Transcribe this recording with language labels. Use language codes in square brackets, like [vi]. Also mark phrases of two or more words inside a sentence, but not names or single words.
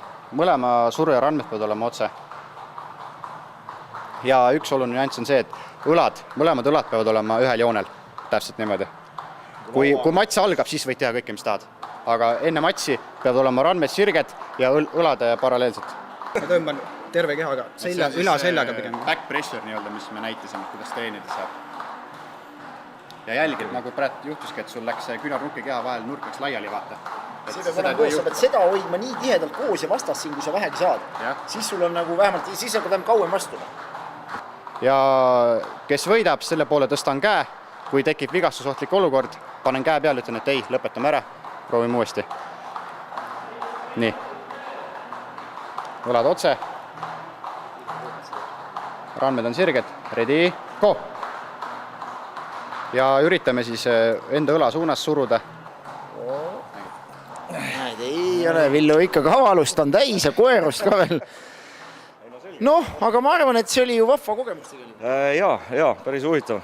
[et] Mõlema suruja randmed peavad olema otse. Ja üks oluline nüanss on see, et mõlemad õlad peavad olema ühel joonel. Täpselt niimoodi. Kui Mats algab, siis võid teha kõike, mis tahad. Aga enne Matsi peavad olema randmed sirged ja õlad paralleelselt. Ma tõmban terve kehaga, üla seljaga pigem. [en] Back pressure [et] nii-öelda, mis me näitasime, kuidas treenida saab. Ja jälgid, nagu praegu juhtuski, et sul läks küünarnuki keha vahel nurk läks laiali vaata. Sa pead seda hoidma nii tihedalt koos ja vastas siin, kui sa vähegi saad. Siis sul on nagu vähemalt, siis sa pead kauem vastuma. Ja kes võidab, selle poole tõstan käe. Kui tekib vigastusohtlik olukord, panen käe peale, ütlen, et ei, lõpetame ära. Proovime uuesti. Nii. Õlad otse. Randmed on sirged. [en] Ready, go! [et] Ja üritame siis enda õla suunas suruda. Ei ole, Villu ikka kavalust on täis ja koerust ka veel. Noh, aga ma arvan, et see oli ju vahva kogemus tegelikult. Jaa, päris huvitav.